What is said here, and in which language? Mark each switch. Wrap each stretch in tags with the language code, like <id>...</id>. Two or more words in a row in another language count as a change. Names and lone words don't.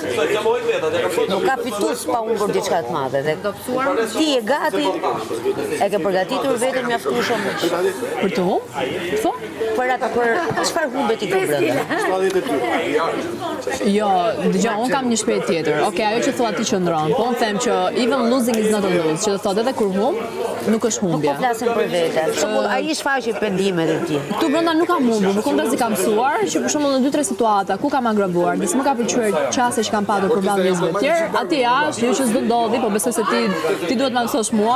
<sq>Nuk ka fitues pa humbur diçka të madhe. Dhe ti je gati, e ke përgatitur veten mjaftueshëm Për të humbë? Po? për çfarë humbet ti këtu brenda? Jo, dëgjoj, unë kam një shprehje tjetër. Okej, ajo që thua ti qëndron, po unë them që</sq> <en>even losing is not a lose,</en> <sq>që do thotë edhe kur humb, nuk është humbje. Po flasim për veten. Për shembull, ai shfaqi pendimet e tij. Tu brenda nuk kam humbur, por kontrazi kam mësuar që për shembull në 2-3 situata ku kam agravuar, nëse më ka pëlqyer çaste që kam patur përballë njerëzve të tjerë, aty është, jo që s'do ndodhi, po besoj se ti duhet ma mësosh mua.</sq>